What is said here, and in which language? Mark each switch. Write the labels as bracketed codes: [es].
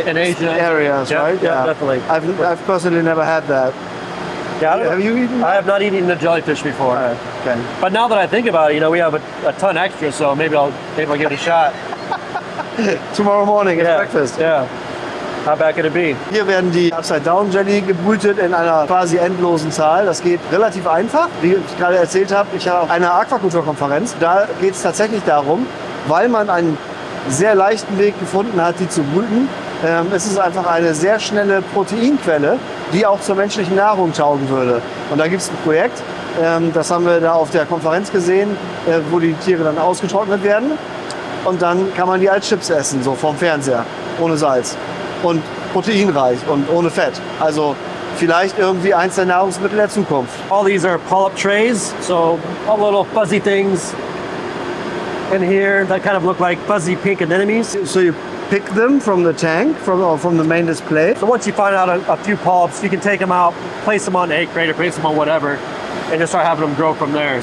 [en] in Asia areas, right? Yeah, definitely. I've personally never had that. Yeah, Have you eaten? I have not eaten a jellyfish before. Okay. But now that I think about it, you know, we have a ton extra, so maybe I'll give it a shot. Tomorrow morning at breakfast. Yeah. How bad could it be? [de] Hier werden die Upside Down Jelly gebrütet in einer quasi endlosen Zahl. Das geht relativ einfach. Wie ich gerade erzählt habe, ich habe eine Aquakulturkonferenz. Da geht es tatsächlich darum, weil man einen sehr leichten Weg gefunden hat, die zu brüten. Es ist einfach eine sehr schnelle Proteinquelle, die auch zur menschlichen Nahrung taugen würde. Und da gibt es ein Projekt, das haben wir da auf der Konferenz gesehen, wo die Tiere dann ausgetrocknet werden. Und dann kann man die als Chips essen, so vom Fernseher, ohne Salz. Und proteinreich und ohne Fett. Also vielleicht irgendwie eins der Nahrungsmittel der Zukunft. [en] All these are polyp trays, so all little fuzzy things in here that kind of look like fuzzy pink anemones. So you pick them from the tank, from the main display. So once you find out a few polyps, you can take them out, place them on egg crate or place them on whatever, and just start having them grow from there.